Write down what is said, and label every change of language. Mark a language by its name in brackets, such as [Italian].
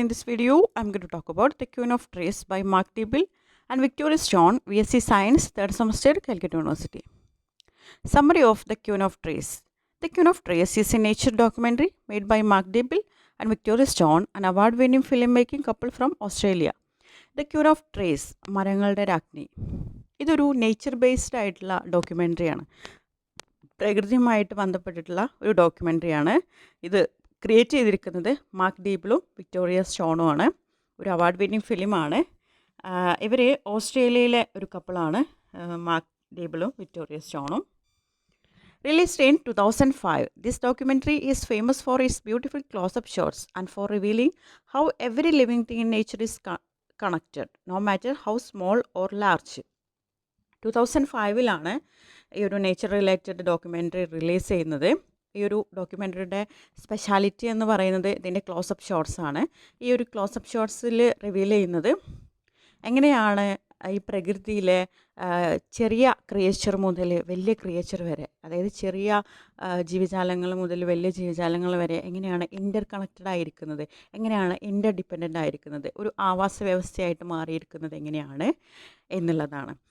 [English] In this video, I'm going to talk about The Queen of Trees by Mark Dibble and Victoria Stone, VSc Science, 3rd semester, Calcutta University. Summary of The Queen of Trees. The Queen of Trees is a nature documentary made by Mark Dibble and Victoria Stone, an award-winning filmmaking couple from Australia. The Cure of Trees, [Malayalam] മരങ്ങളുടെ രാജ്ഞി. ഇതൊരു nature based ആയിട്ടുള്ള ഡോക്യുമെൻ്ററിയാണ്. പ്രകൃതിയുമായിട്ട് ബന്ധപ്പെട്ടിട്ടുള്ള ഒരു ഡോക്യുമെൻ്ററിയാണ്. ഇത് create ചെയ്തിരിക്കുന്നത് mark ഡീബിളും Victoria സ്റ്റോണുമാണ്. ഒരു award winning ഫിലിമാണ്. ഇവർ ഓസ്ട്രേലിയയിലെ ഒരു കപ്പിളാണ്, mark ഡീബിളും Victoria സ്റ്റോണും. [English] Released in 2005, this documentary is famous for its beautiful close-up shots and for revealing how every living thing in nature is connected, no matter how small or large. [Malayalam] 2005 ഈ ഒരു nature related documentary release ചെയ്യുന്നത്. ഈ ഒരു ഡോക്യുമെൻ്ററിയുടെ speciality എന്ന് പറയുന്നത് ഇതിൻ്റെ close-up shots ആണ്. ഈ ഒരു ക്ലോസപ്പ് ഷോട്ട്സിൽ റിവീൽ ചെയ്യുന്നത് എങ്ങനെയാണ് ഈ പ്രകൃതിയിലെ ചെറിയ ക്രിയേച്ചർ മുതൽ വലിയ ക്രിയേച്ചർ വരെ, അതായത് ചെറിയ ജീവജാലങ്ങൾ മുതൽ വലിയ ജീവജാലങ്ങൾ വരെ എങ്ങനെയാണ് ഇൻ്റർ കണക്റ്റഡ് ആയിരിക്കുന്നത്, എങ്ങനെയാണ് ഇൻ്റർ ഡിപ്പെൻഡൻ്റ് ആയിരിക്കുന്നത്, ഒരു ആവാസ വ്യവസ്ഥയായിട്ട് മാറിയിരിക്കുന്നത് എങ്ങനെയാണ് എന്നുള്ളതാണ്.